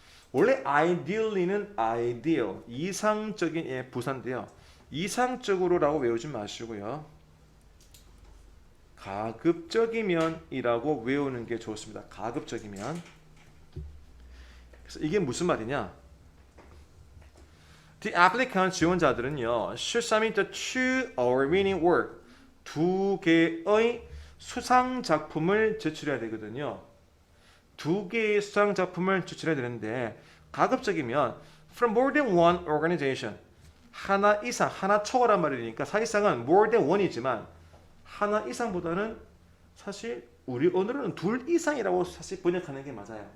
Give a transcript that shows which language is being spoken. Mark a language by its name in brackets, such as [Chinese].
[Korean] 원래 ideally는 ideal, 이상적인 부사인데요. 이상적으로라고 외우지 마시고요. 가급적이면이라고 외우는 게 좋습니다. 가급적이면. 그래서 이게 무슨 말이냐? [English] The applicant [Korean] 지원자들은요, [English] should submit the two award-winning work, [Korean] 두 개의 수상 작품을 제출해야 되거든요. 두 개의 수상 작품을 제출해야 되는데 가급적이면 [English] from more than one organization, [Korean] 하나 이상, 하나 초과란 말이니까 사실상은 more than one이지만 하나 이상보다는 사실 우리 언어로는 둘 이상이라고 사실 번역하는 게 맞아요.